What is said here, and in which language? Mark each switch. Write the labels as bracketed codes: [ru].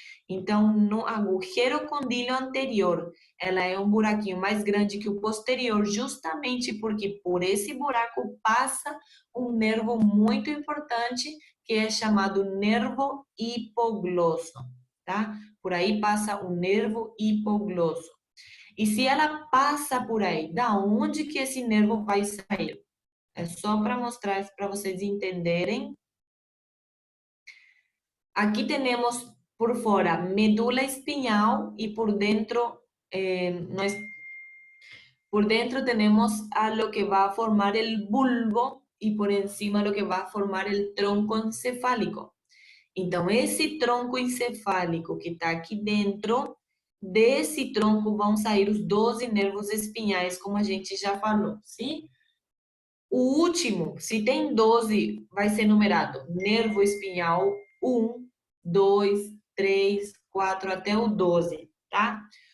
[pt] Então, no agujero condilo anterior, ela é um buraquinho mais grande que o posterior, justamente porque por esse buraco passa um nervo muito importante, que é chamado nervo hipoglosso, tá? Por aí passa o nervo hipoglosso. E se ela passa por aí, da onde que esse nervo vai sair? É só para mostrar para vocês entenderem. [es] Aquí tenemos por fuera [pt] medula espinhal [es] y por dentro, por dentro tenemos a lo que va a formar el bulbo y por encima lo que va a formar el tronco encefálico. [pt] Então, esse tronco encefálico que está aqui dentro, desse tronco vão sair os 12 nervos espinhais, como a gente já falou, sim? O último, se tem 12, vai ser numerado nervo espinhal 1, 2, 3, 4 até o 12, tá?